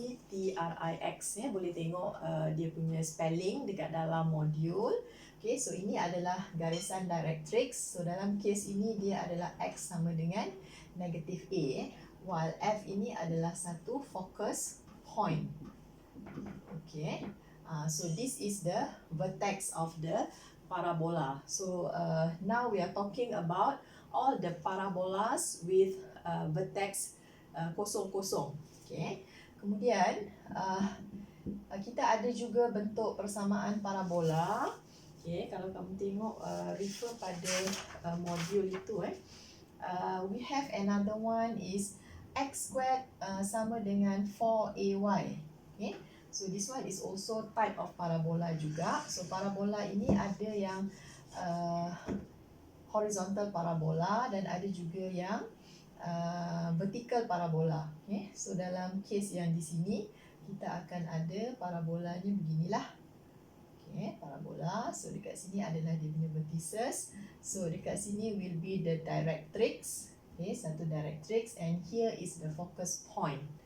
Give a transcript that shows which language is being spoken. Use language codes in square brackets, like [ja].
[ms] DIRECTRIX, boleh tengok dia punya spelling dekat dalam modul. Okay, so ini adalah garisan directrix. So dalam kes ini dia adalah X sama dengan negatif A, while F ini adalah satu focus point. [en] Okay, so this is the vertex of the parabola. So now we are talking about all the parabolas with vertex 0, 0. Okay. [ms] Kemudian kita ada juga bentuk persamaan parabola. Okay, kalau kamu tengok refer pada modul itu, [en] we have another one is [ms] X squared sama dengan 4AY. Okay. [en] So this one is also type of parabola [ms] juga. So parabola ini ada yang horizontal parabola dan ada juga yang vertical parabola. Okay. So dalam kes yang di sini kita akan ada parabolanya beginilah. Okay, parabola. So dekat sini adalah dia punya vertices. [en] So [ms] dekat sini [en] will be the directrix. Okay, [ms] satu [en] directrix, and here is the focus point.